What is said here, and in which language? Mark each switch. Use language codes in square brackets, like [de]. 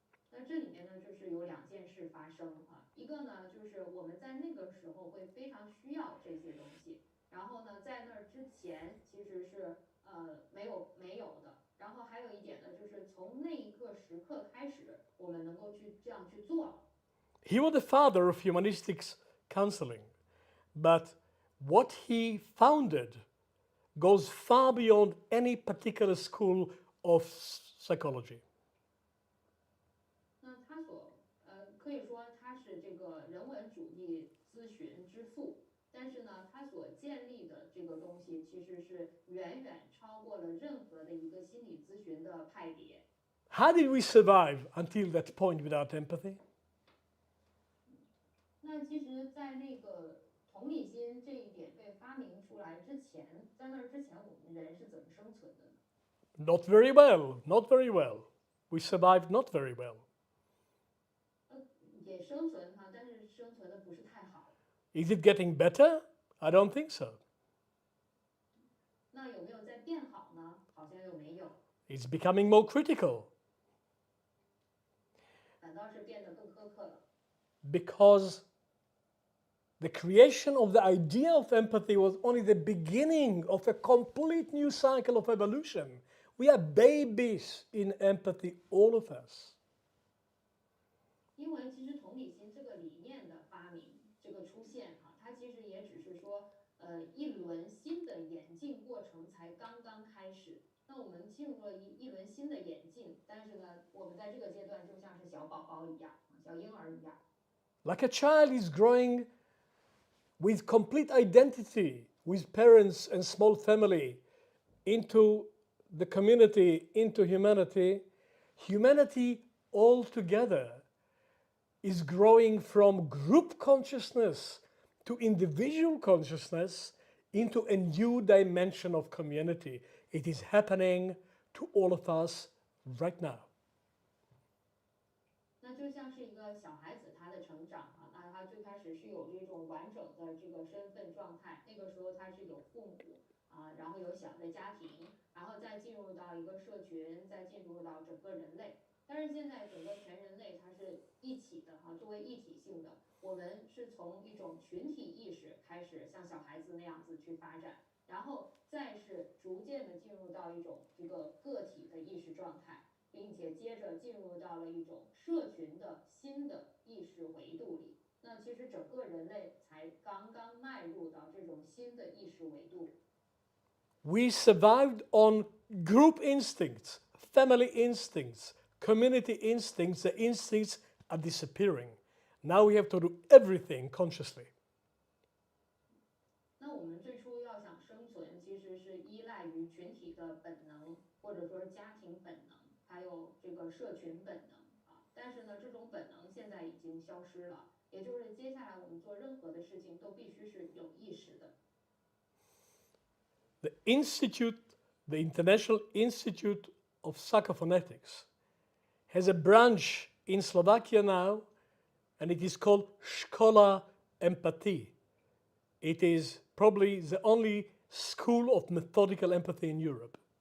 [zh] 那这里面呢，就是有2件事发生啊，一个呢就是我们在那个时候会非常需要这些东西，然后呢在那之前其实是没有的，然后还有一点呢，就是从那一个时刻开始，我们能够去这样去做了。 [en] He was the father of humanistics counseling, but what he founded goes far beyond any particular school of psychology. [zh] 那他可以说他是这个人文主义咨询之父，但是呢，他所建立的这个东西其实是远远超过了任何的一个心理咨询的派别。 [en] How did we survive until that point without empathy? [zh] 那其实，在那个同理心这一点被发明出来之前，在那之前，我们人是怎么生存的呢？ [en] Not very well, not very well. We survived not very well. [zh] 也生存哈，但是生存的不是太好。 [en] Is it getting better? I don't think so. [zh] 那有没有在变好呢？好像又没有， [en] It's becoming more critical [zh] 反倒是变得更苛刻了。 [en] because the creation of the idea of empathy was only the beginning of a complete new cycle of evolution. We are babies in empathy, all of us. [zh] 因为其实同理心这个理念的发明，这个出现哈，它其实也只是说，一轮新的演进过程才刚刚开始。那我们进入了一轮新的演进，但是呢，我们在这个阶段就像是小宝宝一样，小婴儿一样。 [en] Like a child is growing with complete identity, with parents and small family into the community, into humanity, humanity altogether is growing from group consciousness to individual consciousness into a new dimension of community. It is happening to all of us right now. [zh] 那就像是一个小孩子他的成长啊，那他最开始是有这种完整的这个身份状态，那个时候他是有父母啊，然后有小的家庭，然后再进入到一个社群，再进入到整个人类。但是现在整个全人类它是一起的哈，作为一体性的，我们是从一种群体意识开始像小孩子那样子去发展，然后再是逐渐的进入到一种这个个体的意识状态。并且接着进入到了一种社群的新的意识维度里。那其实整个人类才刚刚迈入到这种新的意识维度。 [en] We survived on group instincts, family instincts, community instincts. The instincts are disappearing. Now we have to do everything consciously. [zh] 那我们最初要想生存，其实是依赖于群体的本能，或者说是家庭本能。还有这个社群本能啊，但是呢，这种本能现在已经消失了，也就是接下来我们做任何的事情都必须是有意识的。 [en] The Institute, the International Institute of Psychophonetics, has a branch in Slovakia now, and it is called Škola Empathy. It is probably the only school of methodical empathy in Europe.